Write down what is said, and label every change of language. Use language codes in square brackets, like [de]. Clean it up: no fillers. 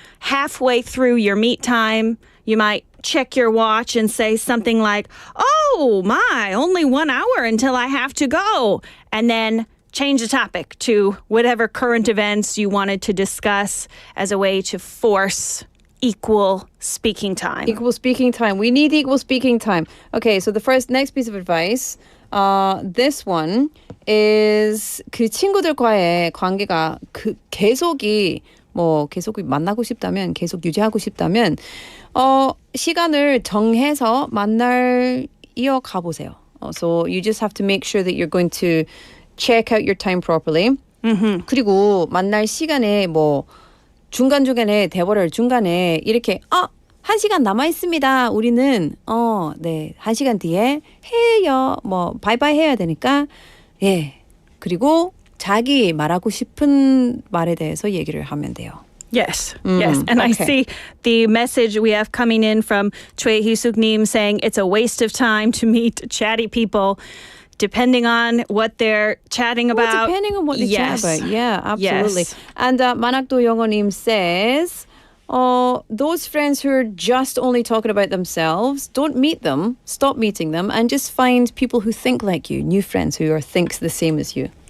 [en] Halfway through your meet time, you might check your watch and say something like, oh my, only 1 hour until I have to go. And then change the topic to whatever current events you wanted to discuss as a way to force equal speaking time. Equal speaking time. We need equal speaking time. Okay, so the next piece of advice. This one is [ko] 그 친구들과의 관계가 계속이 만나고 싶다면, 계속 유지하고 싶다면, 시간을 정해서 이어가 보세요. [en] So you just have to make sure that you're going to check out your time properly. [ko] 그리고 만날 시간에 중간중간에 대화를 중간에 이렇게 1시간 남아 있습니다. 우리는 1시간 뒤에 해요. 바이바이 해야 되니까 그리고 자기 말하고 싶은 말에 대해서 얘기를 하면 돼요. [en] Yes, yes. And I see the message we have coming in from Choi Hee-suk-nim saying it's a waste of time to meet chatty people depending on what they're chatting about. Depending on what they chat about. Yeah, absolutely. Yes. And Manakdo Yongonim says, those friends who are just only talking about themselves, don't meet them, stop meeting them, and just find people who think like you, new friends who think the same as you.